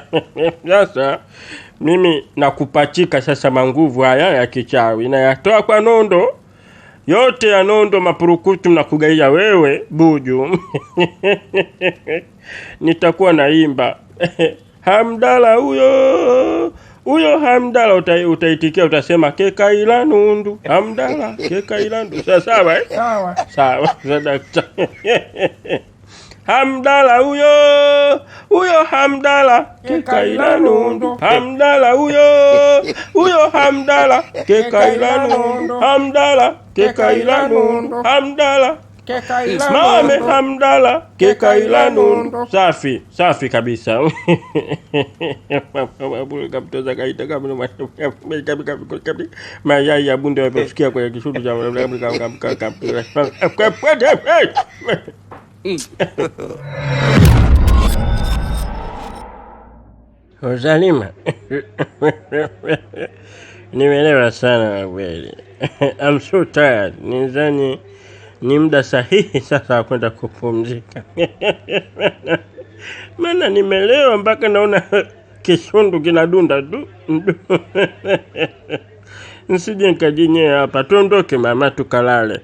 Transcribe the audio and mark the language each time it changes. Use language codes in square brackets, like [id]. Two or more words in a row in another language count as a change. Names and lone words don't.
[sw] Sasa mimi nakupachika sasa manguvu haya ya kichawi, na yatoa kwa nondo yote ya nondo mapurukutu na kugaia wewe Buju. Nitakuwa naimba Hamdala huyo Hamdala, utaitikia utasema kekaila nundu Hamdala kekaila nundu. Sawa sawa sadaka. Hamdala huyo Hamdala kekaila nundu Hamdala huyo Hamdala kekaila nundu Hamdala kekaila nundu Hamdala mame Hamdala kekaila nundu. Safi kabisa. Kaptoza kaita kama mayai ya bunde waposikia kwa kishudu cha Zalima. Nimeelewa sana kweli. [en] I'm so tired. [sw] Nizani ni muda sahihi sasa kwenda kupumzika. Maana nimelewa mpaka naona kishundu kinadunda tu. Nsije nikajinyea hapa. Tuondoke mama tukalale.